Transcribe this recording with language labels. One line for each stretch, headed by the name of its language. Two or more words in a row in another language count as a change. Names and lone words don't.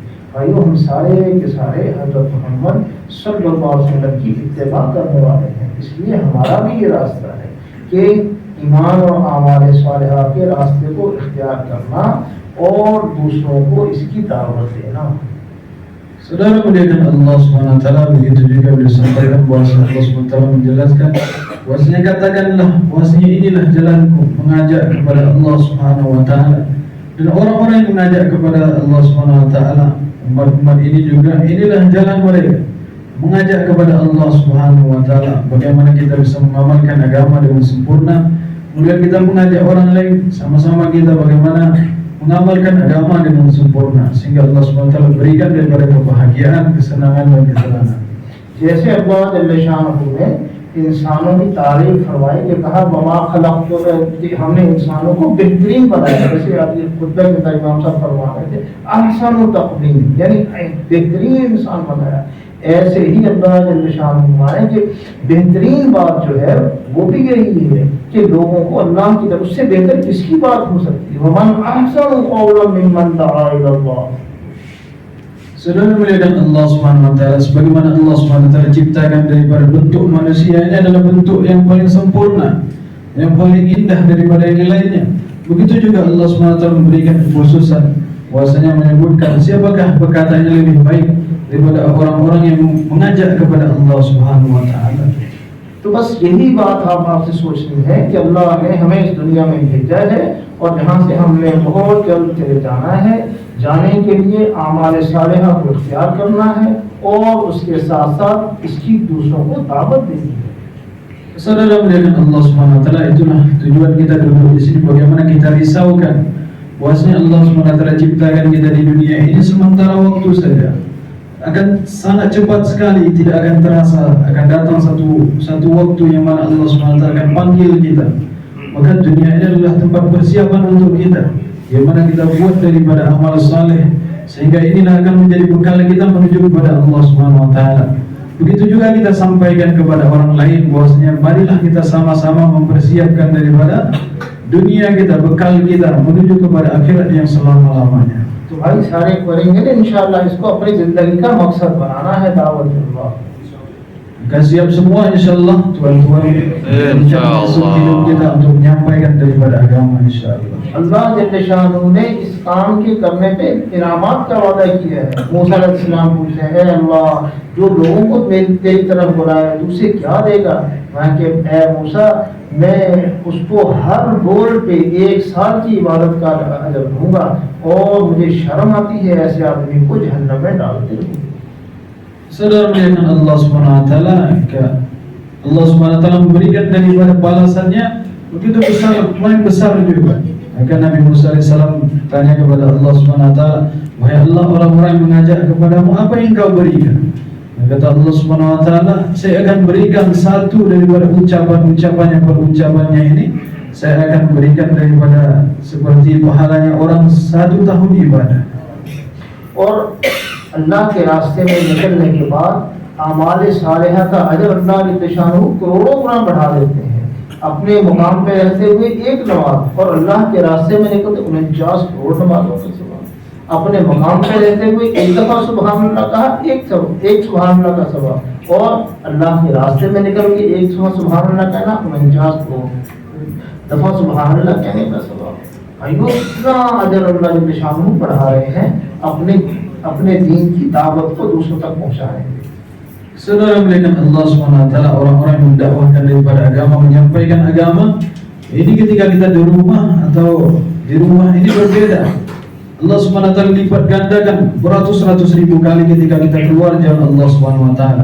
Hindi: भाइयों, हम सारे के सारे हज़रत मोहम्मद
Arabic: صلى الله عليه وسلم
Hindi: की इत्तिबा करने वाले हैं, इसलिए हमारा भी ये रास्ता है कि ईमान और आमाल सालिहा के रास्ते को इख्तियार करना और दूसरों को इसकी दावत देना।
Indonesian: Saudara melihat
Arabic: الله سبحانه وتعالى,
Indonesian: begitu juga beliau sampaikan bahwa
Arabic: الله سبحانه وتعالى
Indonesian: menjelaskan bahwasanya katakanlah bahwasanya inilah jalanku mengajak kepada
Arabic: الله سبحانه وتعالى,
Indonesian: dan orang-orang yang mengajak kepada
Arabic: الله سبحانه وتعالى,
Indonesian: umat-umat ini juga inilah jalan mereka mengajak kepada
Arabic: الله سبحانه وتعالى.
Indonesian: Bagaimana kita bisa mengamalkan agama dengan sempurna, kemudian kita mengajak orang lain, sama-sama kita bagaimana mengamalkan agama dengan sempurna sehingga
Arabic: الله سبحانه وتعالى
Indonesian: berikan daripada kebahagiaan, kesenangan dan ketenangan.
Hindi: जैसे अल्लाह
Arabic: جل شأنه
Hindi: ने इंसानों की तारीफ फरमाई कि कहा
Arabic: وما خلقت,
Hindi: हमने इंसानों को बेहतरीन बनाया। जैसे आप ये खुतबे में इमाम साहब फरमा रहे थे,
Arabic: أحسن تقويم,
Hindi: यानी बेहतरीन इंसान बनाया। ऐसे ही अल्लाह
Arabic: جل شأنه
Hindi: फरमाए कि बेहतरीन बात जो है वो भी यही है कि लोगों को अल्लाह की तरफ से बेहतर किसकी बात हो सकती है।
Arabic: ومن أحسن قولا ممن دعا إلى الله.
Indonesian: Saudara melihat
Arabic: الله سبحانه وتعالى,
Indonesian: sebagaimana
Arabic: الله سبحانه وتعالى
Indonesian: ciptakan daripada bentuk manusia ini adalah bentuk yang paling sempurna, yang paling indah daripada yang lainnya. Begitu juga
Arabic: الله سبحانه وتعالى
Indonesian: memberikan kekhususan bahwasanya menyebutkan siapakah perkataan yang lebih baik daripada orang-orang yang mengajak kepada
Arabic: الله سبحانه وتعالى.
Hindi: तो तो बस यही बात आपसे सोचनी है कि अल्लाह ने हमें इस दुनिया में भेजा है और जहाँ से हमने बहुत जल्द चले जाना है। जाने के लिए आमाल सालिहा को इख्तियार करना है और उसके साथ साथ इसकी दूसरों को दावत देनी है।
Indonesian: Saudara melihat
Arabic: الله سبحانه وتعالى,
Indonesian: itulah tujuan kita duduk di sini, bagaimana kita risaukan bahwasanya
Arabic: الله سبحانه وتعالى
Indonesian: ciptakan kita di dunia ini sementara waktu saja. Akan sangat cepat sekali, tidak akan terasa, akan datang satu waktu yang mana
Arabic: الله سبحانه وتعالى
Indonesian: akan panggil kita. Maka dunia ini adalah tempat persiapan untuk kita, yang mana kita buat daripada amal saleh, sehingga inilah akan menjadi bekal kita menuju kepada
Arabic: الله سبحانه وتعالى.
Indonesian: Begitu juga kita sampaikan kepada orang lain bahwasanya marilah kita sama-sama mempersiapkan daripada dunia kita, bekal kita menuju kepada akhirat yang selama-lamanya.
Hindi: तो भाई सारे करेंगे ना इंशाअल्लाह, इसको अपनी जिंदगी का मकसद बनाना है दावत अल्लाह।
Indonesian: Akan siap semua insyaallah tuan-tuan, insyaallah hidup kita untuk menyampaikan daripada agama insyaallah.
Hindi: अल्लाह
Arabic: جل شأنه
Hindi: ने इस काम के करने पे इनामात का वादा किया है। मूसा अलैहिस्सलाम पूछते हैं, अल्लाह जो लोगों को तेरी तरफ बुलाया तू उसे क्या देगा? वहाँ के ऐ मूसा, मैं उसको हर बोल पे 1 साल की इबादत का अजर दूंगा और मुझे शर्म आती है ऐसे आदमी को जहन्नम में डालते हुए।
Indonesian: Saudara melihat
Arabic: الله سبحانه وتعالى, الله سبحانه وتعالى
Indonesian: memberikan daripada balasannya begitu besar, paling besar juga. Maka Nabi Musa alaihissalam tanya kepada
Arabic: الله سبحانه وتعالى,
Indonesian: "Wahai Allah, orang-orang mengajak kepadamu, apa yang kau berikan?" Kata
Arabic: الله سبحانه وتعالى,
Indonesian: "Saya akan berikan satu daripada ucapannya ini, saya akan berikan daripada seperti pahalanya orang 1 tahun ibadah."
Hindi: और अल्लाह के रास्ते में निकलने के बाद आमाल सालिहा का अजर अल्लाह
Arabic: جل شأنه
Hindi: करोड़ों गुना बढ़ा देते हैं। अपने मुकाम पे रहते हुए 1 नमाज और अल्लाह के रास्ते में निकलते 49 करोड़ नमाजों के सवाब। अपने मुकाम पे रहते हुए 1 दफा
Arabic: سبحان الله
Hindi: कहा, 1
Arabic: سبحان الله
Hindi: का सवाब, और अल्लाह के रास्ते में निकल के 1
Arabic: سبحان الله
Hindi: कहना 49 दफा
Arabic: سبحان الله
Hindi: कहने का सवाब। इतना अजर अल्लाह
Arabic: جل شأنه
Hindi: बढ़ा रहे हैं, अपने दीन की दावत को दूसरों तक पहुंचाएंगे।
Indonesian: Saudara melihat
Arabic: الله سبحانه وتعالى,
Indonesian: orang-orang yang mendakwahkan daripada agama, menyampaikan agama ini ketika kita di rumah atau di rumah ini berbeda.
Arabic: الله سبحانه وتعالى
Indonesian: lipat gandakan beratus-ratus ribu kali ketika kita keluar jalan
Arabic: الله سبحانه وتعالى.